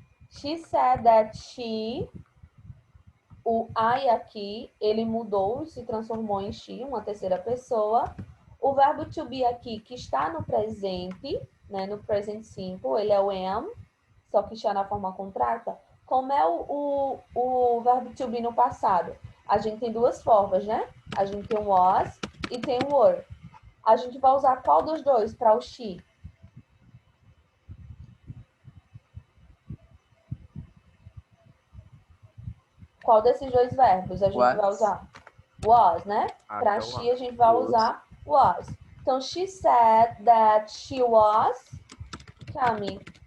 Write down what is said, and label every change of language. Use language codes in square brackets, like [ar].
[en] She said that she... [pt] O I aqui, ele mudou, se transformou em she, uma terceira pessoa. O verbo to be aqui, que está no presente, né, no present simple, ele é o am, só que está na forma contrata. Como é o verbo to be no passado? A gente tem duas formas, né? A gente tem o was e tem o were. A gente vai usar qual dos dois para o she? Qual desses dois verbos a gente vai usar? Was, né? Para she a gente vai usar was. [en] Então, she said that she was coming.